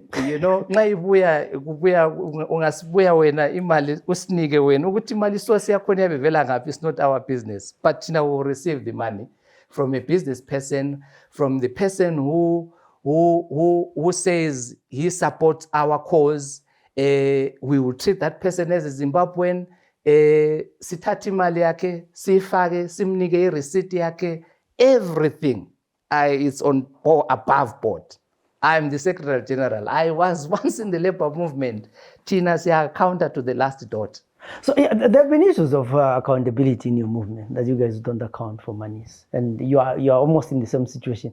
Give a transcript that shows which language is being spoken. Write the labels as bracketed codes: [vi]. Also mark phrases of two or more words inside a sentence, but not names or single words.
[en] You know, it's not our business. But now we'll receive the money from a business person, from the person who says he supports our cause. We will treat that person as a Zimbabwean. [nd] Sithathi imali yakhe, sifake, simnike receipt yakhe, [en] everything. It's on above board. I'm the Secretary General. I was once in the labor movement. [nd] Tina siya [en] counter to the last dot. So there have been issues of accountability in your movement, that you guys don't account for monies, and you are almost in the same situation.